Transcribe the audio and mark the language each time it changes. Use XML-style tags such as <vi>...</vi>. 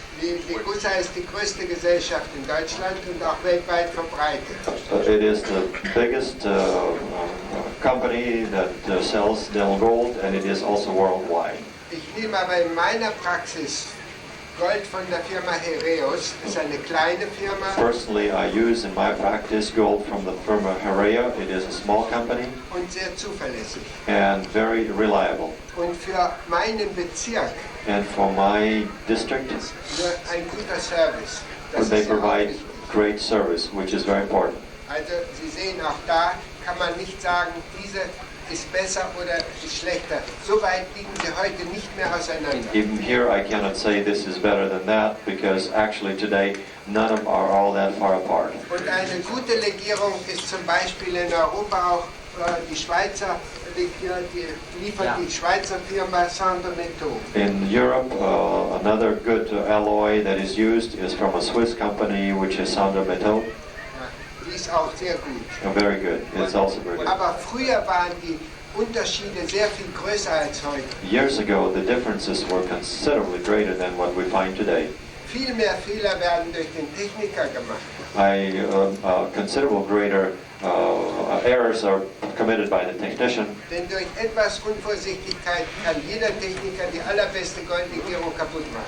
<de>Die Degussa ist die größte Gesellschaft in Deutschland und auch weltweit verbreitet.</de> <en>It is the biggest company that sells dental gold, and it is also worldwide.</en> <de>Ich nehme aber in meiner Praxis Gold von der Firma Heraeus. Das ist eine kleine Firma</de> <en>Personally, I use in my practice gold from the firma Herrera. It is a small company</en> <de>und sehr zuverlässig.</de> <en>and very reliable.</en> <de>Und für meinen Bezirk</de> <en>And for my district,</en> <de>nur ein guter Service. Das</de> <en>they</en> <de>ist ja auch</de> <en>provide</en> <de>wichtig.</de> <en>great service, which is very important.</en> <de>Also Sie sehen, auch da kann man nicht sagen, diese ist besser oder ist schlechter. So weit liegen sie heute nicht mehr auseinander.</de> <en>Even here, I cannot say this is better than that because actually today, none of them are all that far apart.</en> <de>Und eine gute Legierung ist zum Beispiel in Europa auch die Schweizer, die liefert die Schweizer Firma Saint-Domingue.</de> <en>In Europe, another good alloy that is used is from a Swiss company, which is Saint-Domingue.</en> <de>Die ist auch sehr gut.</de> <en>Very good. It's also very good.</en> <de>Aber früher waren die Unterschiede sehr viel größer als heute.</de> <en>Years ago, the differences were considerably greater than what we find today.</en> <de>Viel mehr Fehler werden durch den Techniker gemacht.</de> <en>Considerable greater errors are committed by the technician</en> <de>Denn durch etwas Unvorsichtigkeit kann jeder Techniker die allerbeste Goldlegierung kaputt machen.</de>